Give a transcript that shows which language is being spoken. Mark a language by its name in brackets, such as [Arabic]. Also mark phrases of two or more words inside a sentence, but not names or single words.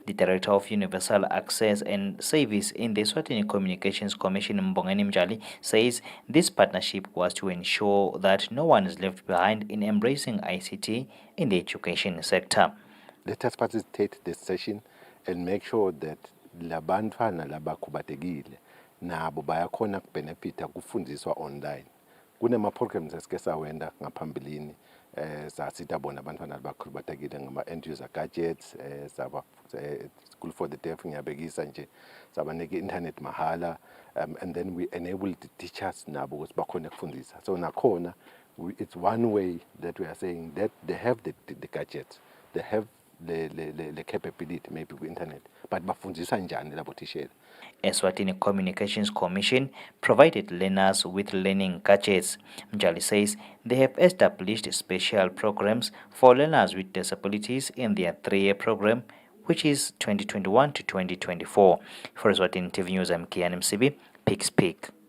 [English] The Director of Universal Access and Service in the Eswatini Communications Commission, Mbongeni Mjali, says this partnership was to ensure that no one is left behind in embracing ICT in the education sector. Let us facilitate this session and make sure that [Swati] labantwana labakhubatekile nabo bayakhona kubenefita kufundiswa online. Kunema-programs esike sawenda ngaphambilini sasita bona abantwana abakhubatekile ngama- [English] end user gadgets school for the deaf [Swati] ngiyabekisa nje sabanike internet mahala [English] and then we enable the teachers [Swati] nabo ukuthi bakhone kufundisa. [English] So nakhona it's one way that we are saying that they have the gadgets, they have the capability maybe with internet, but [Swati] bafundiswa njani labo tishela. [English] Eswatini Communications Commission provided learners with learning gadgets. Mjali says they have established special programs for learners with disabilities in their 3-year program, which is 2021 to 2024. For Eswatini TV News, I'm Kian MCB, Peak.